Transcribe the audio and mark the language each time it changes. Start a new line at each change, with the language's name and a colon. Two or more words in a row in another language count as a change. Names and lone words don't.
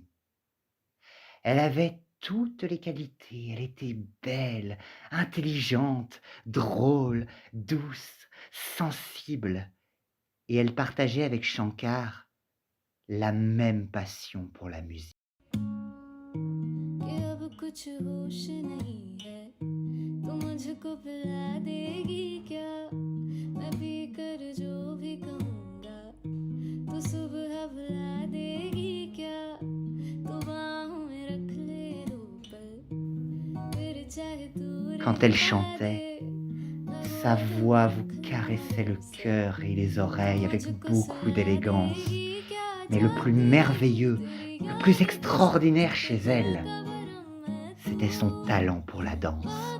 French: Elle avait toutes les qualités, elle était belle, intelligente, drôle, douce, sensible, et elle partageait avec Shankar la même passion pour la musique.
Hindi: कि अब कुछ होश नहीं है तू मुझको पिला देगी क्या मैं पी कर जो भी कहूँगा तू सुबह बुला देगी क्या तू बाहों में रख ले 2 पल फिर चाहे तू
French: Quand elle chantait, sa voix vous caressait le cœur et les oreilles avec beaucoup d'élégance. Mais le plus merveilleux, le plus extraordinaire chez elle, c'était son talent pour la danse.